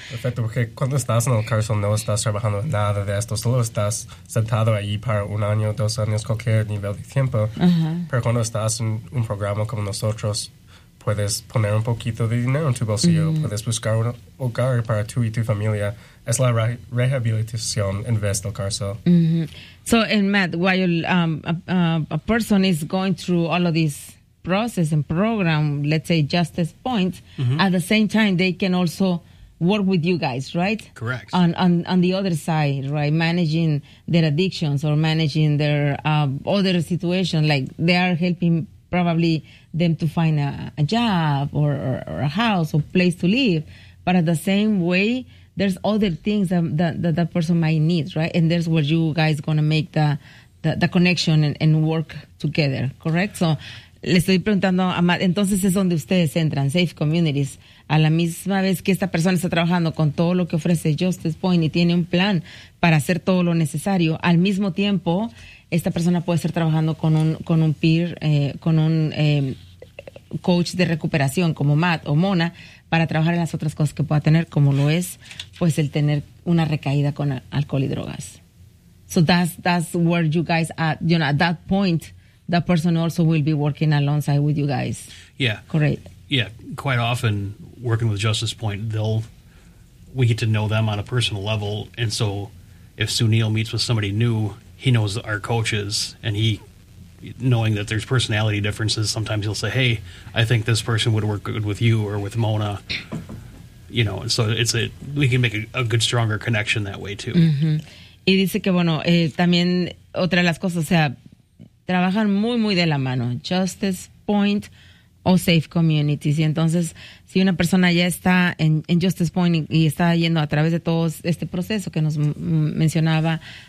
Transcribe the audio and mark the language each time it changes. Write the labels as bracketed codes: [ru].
[es] Perfecto, porque cuando estás en el cárcel no estás trabajando en nada de esto, solo estás sentado ahí para un año, dos años, cualquier nivel de tiempo. Uh-huh. Pero cuando estás en un programa como nosotros, puedes poner un poquito de dinero en tu bolsillo, uh-huh. puedes buscar un hogar para tú y tu familia. Es la rehabilitación en vez del cárcel. Mm-hmm. [en] So, and Matt, while a person is going through all of this process and program, let's say Justice Point, mm-hmm. at the same time, they can also work with you guys, right? Correct. On the other side, right, managing their addictions or managing their other situation, like they are helping probably them to find a job or a house or place to live. But at the same way, there's other things that person might need, right? And there's where you guys gonna make the connection and work together, correct? [es] So, le estoy preguntando a Matt, entonces es donde ustedes entran, Safe Communities, a la misma vez que esta persona está trabajando con todo lo que ofrece Justice Point y tiene un plan para hacer todo lo necesario, al mismo tiempo, esta persona puede estar trabajando con un peer, con un coach de recuperación como Matt o Mona para trabajar en las otras cosas que pueda tener, como lo es pues el tener una recaída con alcohol y drogas. [en] So that's where you guys are, you know, at that point, that person also will be working alongside with you guys. Yeah. Correct. Yeah, quite often working with Justice Point, we get to know them on a personal level, and so if Sunil meets with somebody new, he knows our coaches, and he, knowing that there's personality differences, sometimes he'll say, hey, I think this person would work good with you or with Mona, you know, so it's we can make a good, stronger connection that way, too. Mm-hmm. [es] Y dice que, bueno, también otra de las cosas, o sea, trabajan muy, muy de la mano, Justice Point o Safe Communities. Y entonces, si una persona ya está en Justice Point y está yendo a través de todo este proceso que nos mencionaba